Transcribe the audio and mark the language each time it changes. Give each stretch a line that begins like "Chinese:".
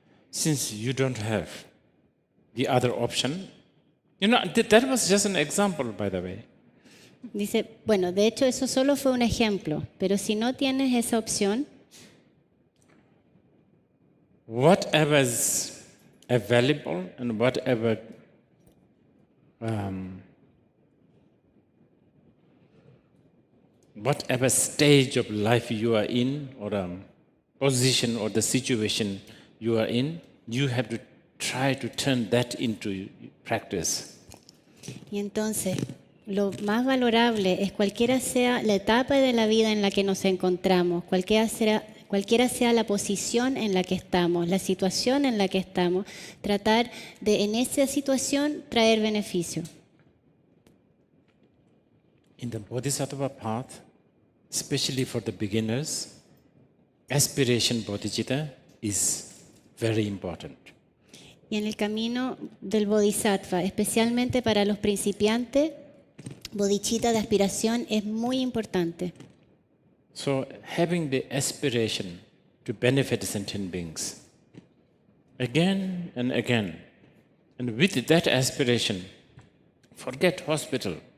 English: Since you don't have the other option, that was just an example, by the way.
Spanish: Dice, bueno, de hecho eso solo fue un ejemplo, pero si no tienes esa opción,
English: Whatever is available and whatever whatever stage of life you are in, or position or the situation you are in, you have to try to turn that into practice.
Spanish: y entonces lo más valorable es cualquiera sea la etapa de la vida en la que nos encontramos, cualquiera sea la posición en la que estamos, la situación en la que estamos, tratar de en esa situación traer beneficio.
English: In the Bodhisattva path, especially for the beginners, aspiration bodhicitta is very important.
Spanish: Y en el camino del Bodhisattva, especialmente para los principiantes, bodhicitta de aspiración es muy importante.
English: So, having the aspiration to benefit sentient beings again and again, and with that aspiration, forget hospital.